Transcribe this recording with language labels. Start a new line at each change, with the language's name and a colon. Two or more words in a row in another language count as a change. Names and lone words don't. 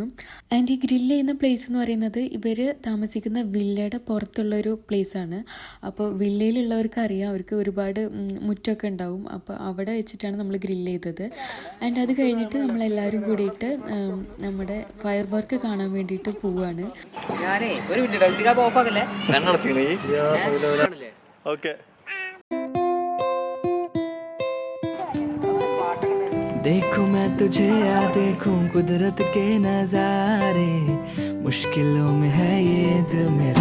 Malayalam: ആൻഡ് ഈ ഗ്രില്ല് ചെയ്യുന്ന പ്ലേസ് എന്ന് പറയുന്നത് ഇവർ താമസിക്കുന്ന വില്ലയുടെ പുറത്തുള്ളൊരു പ്ലേസാണ്. അപ്പോൾ വില്ലയിലുള്ളവർക്ക് അറിയാം, അവർക്ക് ഒരുപാട് മുറ്റമൊക്കെ ഉണ്ടാവും. അപ്പോൾ അവിടെ വെച്ചിട്ടാണ് നമ്മൾ ഗ്രില്ല് ചെയ്തത്. ആൻഡ് അത് കഴിഞ്ഞിട്ട് നമ്മളെല്ലാവരും കൂടിയിട്ട് നമ്മുടെ
English: fire work
Malayalam: കാണാൻ വേണ്ടിയിട്ട് പോവുകയാണ്.
Hindi: देखूं मैं तुझे या देखूं कुदरत के नजारे, मुश्किलों में है ये दिल मेरा.